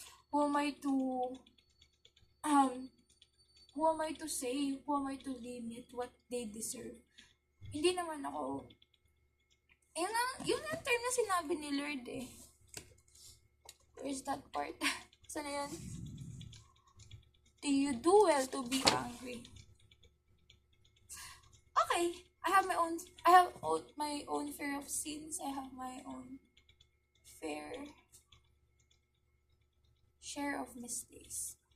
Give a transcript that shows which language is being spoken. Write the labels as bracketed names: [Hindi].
[English] Who am I to, um, who am I to say? Who am I to limit what they deserve? [Filipino] Hindi naman ako, yun ang term na sinabi ni Lord eh. [English] Where's that part? [Filipino] Sana yun? [English] Do you do well to be angry? Okay, I have my own fear of sins. I have my own fair share of mistakes.